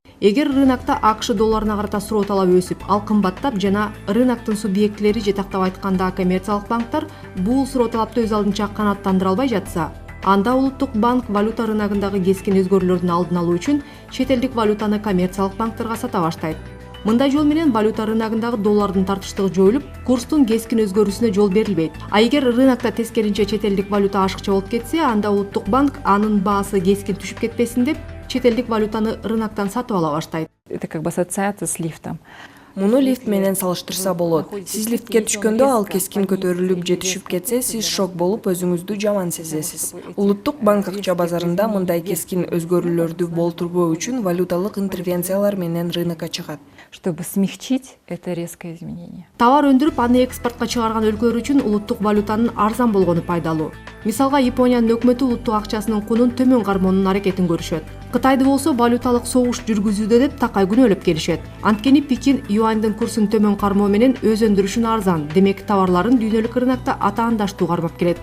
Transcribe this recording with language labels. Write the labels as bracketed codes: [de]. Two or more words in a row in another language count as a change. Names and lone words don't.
[ky] Эгер рынокто АКШ долларына карата суроо талабы өсүп, ал кымбаттап жана рыноктун субъектлери же тактап айтканда коммерциялык банктар бул суроо талапты өз алдынча канааттандыра албай жатса, анда улуттук банк валюта рыногундагы кескин өзгөрүүлөрдүн алдын алуу үчүн чет элдик валютаны коммерциялык банктарга сата баштайт. Мындай жол менен валюта рыногундагы доллардын тартыштыгы жоюлуп, курстун кескин өзгөрүүсүнө жол берилбейт. А эгер рынокто тескеринче чет элдик валюта ашыкча болуп кетсе, анда улуттук банк анын баасы кескин түшүп кетпесин деп, чет элдик валютаны рыноктон сатып ала баштайт. [ru] Это как бы ассоциация с лифтом. [ky] Муну лифт менен салыштырса болот. Сиз лифтке түшкөндө ал кескин көтөрүлүп же түшүп кетсе, сиз шок болуп өзүңүздү жаман сезесиз. Улуттук банк акча базарында мындай кескин өзгөрүүлөрдү болтурбоо үчүн валюталык интервенциялар менен рынокко чыгат. [ru] чтобы смягчить это резкое изменение. [ky] Товар өндүрүп, аны экспортко чыгарган өлкөлөр үчүн улуттук валютанын арзан болгону пайдалуу. Мисалга, Япониянын өкмөтү улуттук акчасынын кунун төмөн кармоонун аракетин көрүшөт. Кытайды болсо валюталык согуш жүргүзүүдө деп такай күнөөлөп келишет. Анткени Пекин юаньдын курсун төмөн кармоо менен өз өндүрүшүн арзан, демек товарларын дүйнөлүк рынокто атаандаштуу кармап келет.